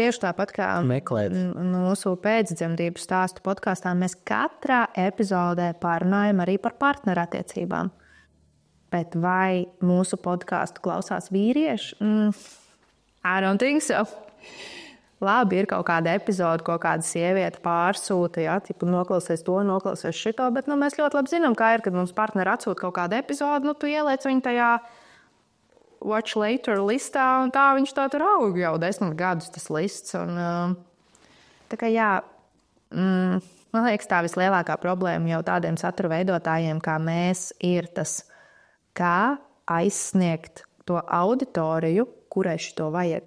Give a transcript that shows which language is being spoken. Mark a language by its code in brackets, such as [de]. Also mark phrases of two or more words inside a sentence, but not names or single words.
[lv] tieši tāpat kā meklēt. Mūsu pēcdzemdību stāstu podkāstā mēs katrā epizodē pārunājam arī par partnerattiecībām. Bet vai mūsu podkāstu klausās vīrieši? [en] I don't think so. [lv] Labi, ir kaut kāda epizode, ko kāda sieviete pārsūta, ja, tipu noklausies to, noklausies šito, bet mēs ļoti labi zinām, kā ir, kad mums partneri atsūta kaut kādu epizodi, tu ieliec viņu tajā [en] watch later [lv] listā, un tā viņš tā tur aug jau 10 gadus tas lists. Un, tā kā jā, man liekas, tā vislielākā problēma jau tādiem satura veidotājiem, kā mēs, ir tas, kā aizsniegt to auditoriju, kurai šito vajag.